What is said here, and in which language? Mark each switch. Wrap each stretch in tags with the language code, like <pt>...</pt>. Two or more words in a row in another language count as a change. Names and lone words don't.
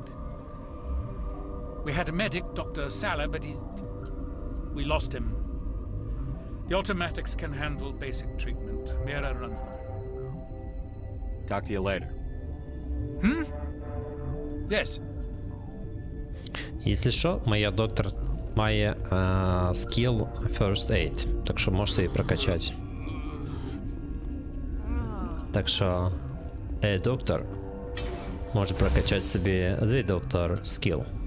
<en>We had a medic, Dr. Salah, but we lost him. The automatics can handle basic treatment. Mira runs them. Talk to you later. Yes.</en> <uk>Якщо що, моя доктор має скіл</uk> <en>First Aid,</en> <uk>так що можете її прокачати. Так що доктор може прокачати собі</uk> <en>The Doctor Skill.</en>